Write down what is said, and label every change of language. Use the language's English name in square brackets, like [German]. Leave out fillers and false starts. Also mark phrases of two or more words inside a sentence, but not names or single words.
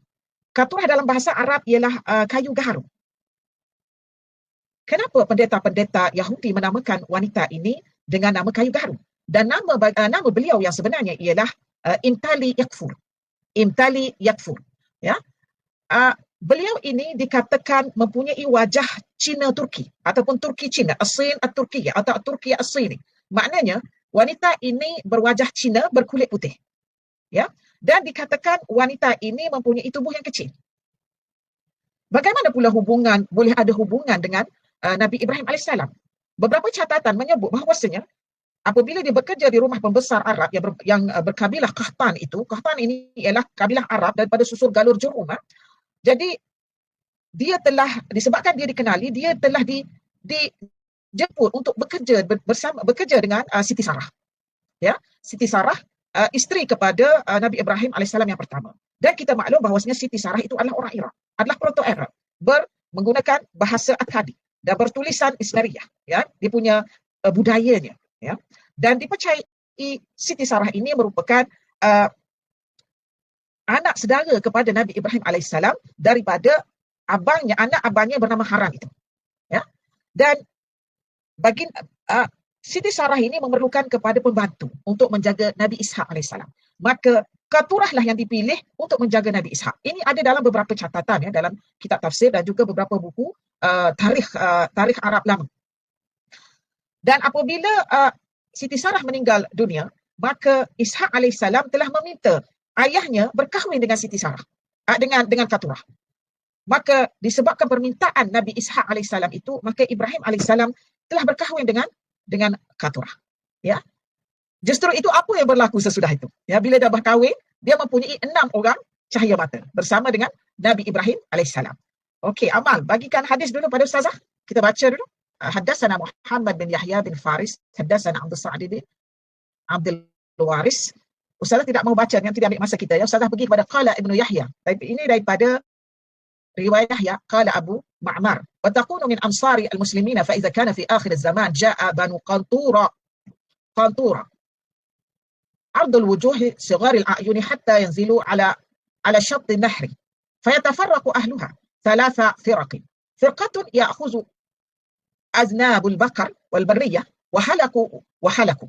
[Malay] Qaturah dalam bahasa Arab ialah kayu gaharu. Kenapa pendeta-pendeta Yahudi menamakan wanita ini dengan nama kayu gaharu? Dan nama beliau yang sebenarnya ialah Imtali Yakfur. Imtali Yakfur. Ya. Beliau ini dikatakan mempunyai wajah Cina Turki ataupun Turki Cina, [Arabic] الصين التركية atau تركي الصيني. [Malay] Maknanya wanita ini berwajah Cina berkulit putih. Ya. Dan dikatakan wanita ini mempunyai tubuh yang kecil. Bagaimana pula boleh ada hubungan dengan Nabi Ibrahim AS? Beberapa catatan menyebut bahawasanya apabila dia bekerja di rumah pembesar Arab yang berkabilah Qahtan itu, Qahtan ini ialah kabilah Arab daripada susur galur Jurhum. Jadi dia telah disebabkan dia dikenali, dia telah dijemput untuk bekerja dengan Siti Sarah. Ya, Siti Sarah isteri kepada Nabi Ibrahim AS yang pertama. Dan kita maklum bahawasanya Siti Sarah itu adalah orang Iraq, adalah proto-Arab, menggunakan bahasa Akkadi dan bertulisan Ismariyah, ya, dia punya budayanya, ya. Dan dipercayai Siti Sarah ini merupakan anak saudara kepada Nabi Ibrahim AS daripada anak abangnya bernama Haran itu, ya. Dan Siti Sarah ini memerlukan kepada pembantu untuk menjaga Nabi Ishak AS. Maka Qaturah lah yang dipilih untuk menjaga Nabi Ishak. Ini ada dalam beberapa catatan, ya, dalam kitab tafsir dan juga beberapa buku tarikh Arab lama. Dan apabila Siti Sarah meninggal dunia, maka Ishak AS telah meminta ayahnya berkahwin dengan Siti Sarah, dengan Qaturah. Maka disebabkan permintaan Nabi Ishak AS itu, maka Ibrahim AS telah berkahwin dengan Qaturah. Ya. Justru itu apa yang berlaku sesudah itu. Ya, bila dah berkahwin, dia mempunyai 6 orang cahaya mata bersama dengan Nabi Ibrahim AS. Okey, Amal, bagikan hadis dulu pada Ustazah. Kita baca dulu. [Arabic] حدثنا محمد بن يحيى بن فارس، حدثنا عبد السعيد بن عبد الوارث. [Malay] Ustazah tidak mau baca, nanti dia ambil masa kita, ya. Ustazah pergi kepada qala Ibnu Yahya. Tapi ini daripada riwayat Yahya, [Arabic] قال أبو معمر. وتكون من أنصار المسلمين فإذا كان في آخر الزمان جاء بنو قنطورا عرض الوجوه صغار الأعين حتى ينزلوا على شط النهر فيتفرق أهلها 3 فرق. فرقة يأخذ أذناب البقر والبرية وحلقوا.